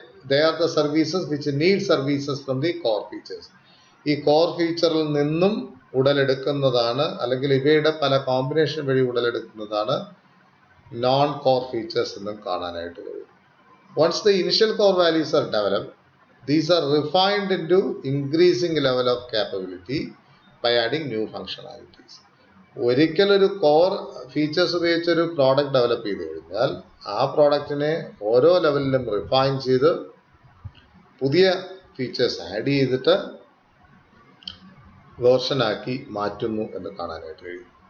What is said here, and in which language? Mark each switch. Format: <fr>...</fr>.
<en>They are the services which need services from the core features.</en> <ml>ഈ core ഫീച്ചറിൽ നിന്നും ഉടലെടുക്കുന്നതാണ്, അല്ലെങ്കിൽ ഇവയുടെ പല കോമ്പിനേഷൻ വഴി ഉടലെടുക്കുന്നതാണ് നോൺ കോർ ഫീച്ചേഴ്സ് എന്നും കാണാനായിട്ട് കഴിയും.</ml> <en>Once the initial core values are developed, these are refined into increasing level of capability by adding new functionalities.</en> <ml>ഒരിക്കലൊരു കോർ ഫീച്ചേഴ്സ് ഉപയോഗിച്ചൊരു പ്രോഡക്റ്റ് ഡെവലപ്പ് ചെയ്ത് കഴിഞ്ഞാൽ ആ പ്രോഡക്റ്റിനെ ഓരോ ലെവലിലും റിഫൈൻ ചെയ്ത് പുതിയ ഫീച്ചേഴ്സ് ആഡ് ചെയ്തിട്ട് വേർഷനാക്കി മാറ്റുന്നു എന്ന് കാണാനായിട്ട് കഴിയും.</ml>